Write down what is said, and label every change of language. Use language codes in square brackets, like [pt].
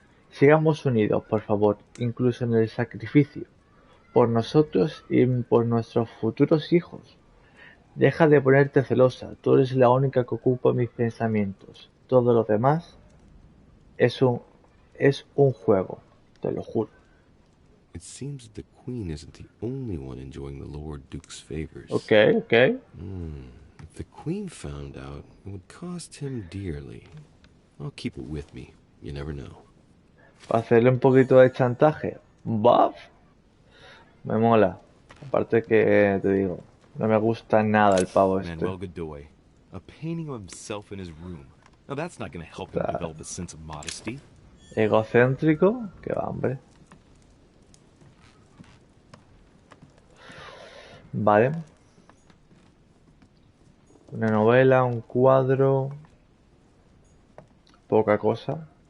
[es] Sigamos unidos, por favor, incluso en el sacrificio, por nosotros y por nuestros futuros hijos. Deja de ponerte celosa, tú eres la única que ocupa mis pensamientos. Todo lo demás es un juego, te lo juro. [en] It seems the Queen isn't the only one enjoying the Lord Duke's favors. Okay. If the Queen found out, it would cost him dearly. I'll keep it with me. You never know. [es] Para hacerle un poquito de chantaje. ¡Baf! Me mola. Aparte que te digo, no me gusta nada el pavo este. [en] Manuel Godoy, a painting of himself in his room. Now that's not going to help him develop a sense of modesty. [es] Egocéntrico, que va, hombre. Vale. Una novela, un cuadro. Poca cosa.